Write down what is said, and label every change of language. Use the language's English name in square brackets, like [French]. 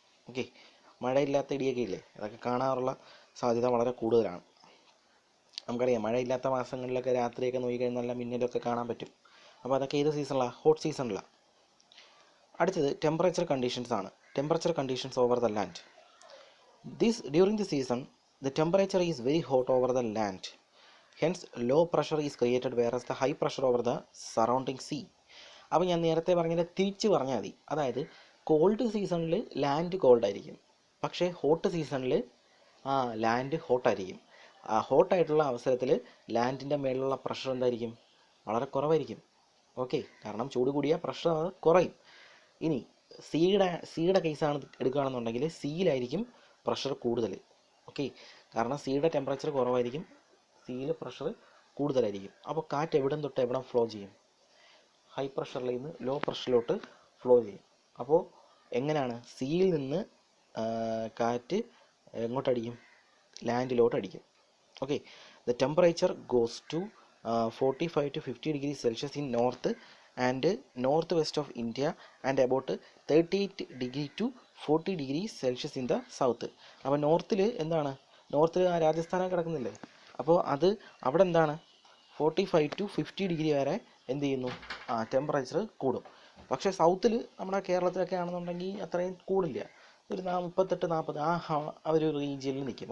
[Malayalam] Okay, മഴയില്ലാത്ത ഇടിയൊക്കെ ഇല്ലേ, അതൊക്കെ കാണാറുള്ള സാധ്യത വളരെ കൂടുതലാണ്. നമുക്കറിയാം മഴയില്ലാത്ത മാസങ്ങളിലൊക്കെ രാത്രിയൊക്കെ നോക്കിക്കഴിഞ്ഞാൽ നല്ല മിന്നലൊക്കെ കാണാൻ പറ്റും. അപ്പോൾ അതൊക്കെ ഏത് സീസണിലാണ്? ഹോട്ട് സീസണിലാണ്. അടുത്തത് ടെമ്പറേച്ചർ കണ്ടീഷൻസ് ആണ്. [English] Temperature conditions over the land. During the season, the temperature is very hot over the land. Hence, low pressure is created whereas the high pressure over the surrounding sea. [Malayalam] അപ്പോൾ ഞാൻ നേരത്തെ പറഞ്ഞത് തിരിച്ച് പറഞ്ഞാൽ മതി. അതായത് called സീസണിൽ ലാൻഡ് കോൾഡ് ആയിരിക്കും, പക്ഷേ ഹോട്ട് സീസണിൽ ലാൻഡ് ഹോട്ടായിരിക്കും. ആ ഹോട്ടായിട്ടുള്ള അവസരത്തിൽ ലാൻഡിൻ്റെ മേലുള്ള പ്രഷർ എന്തായിരിക്കും? വളരെ കുറവായിരിക്കും. ഓക്കെ, കാരണം ചൂട് കൂടിയ പ്രഷർ കുറയും. ഇനി സീയുടെ കേസാണ് എടുക്കുകയാണെന്നുണ്ടെങ്കിൽ സീയിലായിരിക്കും പ്രഷർ കൂടുതൽ. ഓക്കെ, കാരണം സീയുടെ ടെമ്പറേച്ചർ കുറവായിരിക്കും, സീയിൽ പ്രഷർ കൂടുതലായിരിക്കും. അപ്പോൾ കാറ്റ് എവിടം തൊട്ട് എവിടം ഫ്ലോ ചെയ്യും? ഹൈ പ്രഷറിൽ നിന്ന് ലോ പ്രഷറിലോട്ട് ഫ്ലോ ചെയ്യും. അപ്പോൾ എങ്ങനെയാണ്? സീയിൽ നിന്ന് കാറ്റ് എങ്ങോട്ടടിക്കും? ലാൻഡിലോട്ട് അടിക്കും. [English] Okay, the temperature goes to 45 to 50 degrees Celsius in north and northwest of India and about 38 degree to 40 degrees Celsius in the south. [Malayalam] അപ്പോൾ നോർത്തിൽ എന്താണ്? നോർത്തിൽ രാജസ്ഥാനൊക്കെ കിടക്കുന്നില്ലേ? അപ്പോൾ അത് അവിടെ എന്താണ്? 45 to 50 ഡിഗ്രി വരെ എന്ത് ചെയ്യുന്നു? ടെമ്പറേച്ചർ കൂടും. പക്ഷേ സൗത്തിൽ നമ്മുടെ കേരളത്തിലൊക്കെ ആണെന്നുണ്ടെങ്കിൽ അത്രയും കൂടില്ല, ഒരു 38-40 ആ ഒരു റീജിയനിൽ നിൽക്കും.